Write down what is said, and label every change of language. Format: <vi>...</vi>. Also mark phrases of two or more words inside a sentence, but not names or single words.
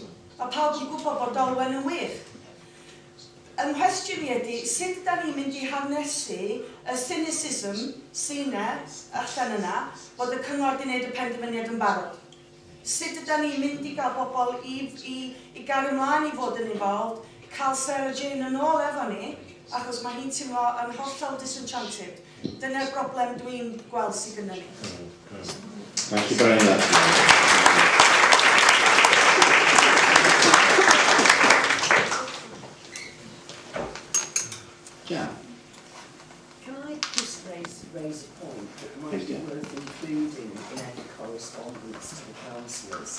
<cy>Mae pawb yn gwybod bod Dolwen yn wych. Ymhwestiwn I ydy, sut da ni'n mynd I harnesu y cynicism sy'n allan yna bod y cyngor wedi gwneud y penderfyniad yn barod? Sut ydyn ni'n mynd I gael bobl I gael ymlaen I fod yn involved, cael Sarah Jane yn ôl efo ni, achos mae hi'n teimlo yn hollol disenchanted. Dyna'r broblem dwi'n gweld sydd gyda ni.</cy> <en>Thank you very much. Yeah. Can I just raise a point that might be worth including in any correspondence to the councillors?</en>